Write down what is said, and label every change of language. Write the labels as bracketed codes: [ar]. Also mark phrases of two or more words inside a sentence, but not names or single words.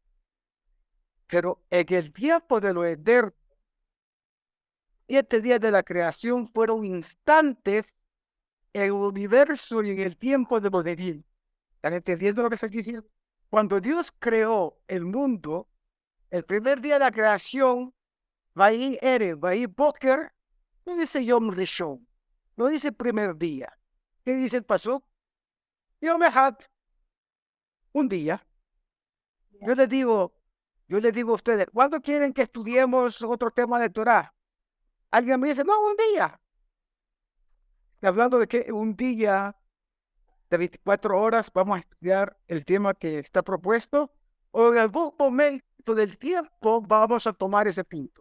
[es] Pero en el tiempo de lo eterno, 7 días de la creación fueron instantes en el universo y en el tiempo de lo divino. ¿Están entendiendo lo que estoy diciendo? Cuando Dios creó el mundo, el primer día de la creación, [he] ויהי ערב, ויהי בקר, [es] no dice [he] יום ראשון, [es] no dice primer día. ¿Qué dice el pasuk? [he] יום אחד, [es] un día. Yo les digo a ustedes, ¿cuándo quieren que estudiemos otro tema de Torah? Alguien me dice, no, un día. Hablando de que un día de 24 horas vamos a estudiar el tema que está propuesto, o en algún momento del tiempo vamos a tomar ese punto.